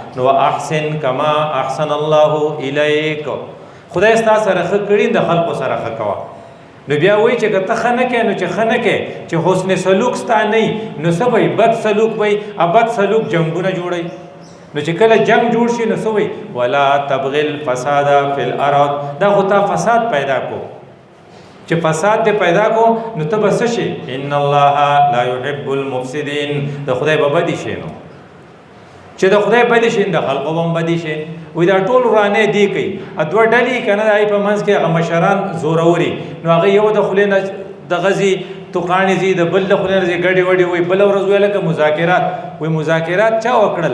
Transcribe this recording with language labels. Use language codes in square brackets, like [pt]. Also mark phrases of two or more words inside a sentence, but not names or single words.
[ps] نو [ar] احسن کما احسن الله الیک، [ps] خدای ستا سره ښه کړي د خلقو سره ښه کوه. نو بیا وایي چې که ته ښه نه کوې نو چې ښه نه کوې چې حسن سلوک ستا نه نو څه به بد سلوک وایي، بد سلوک جنګونه جوړوي. نو چې کله جنگ جوړ شي نو څه وایي [ar] ولا تبغي الفساد فی الارض، [ps] دا خو تا فساد پیدا کو، چې فساد دې پیدا کو نو ته به څه شي [ar] ان الله لا يحب المفسدین، [ps] د خدای به بدي شي. نو چې د خدای بدي شي د خلقو به هم بدي شي. وایي دا ټول ورانې دی کوي دوه ډلې که نه د هغې په منځ کې هغه مشران زوروري، نو هغه یو د خولې نه دغه ځي توقانې ځي، د بل د خولې نه ځي ګډې وډې. وایي بله ورځ ویل لکه مذاکرات، وایي مذاکرات چا وکړل؟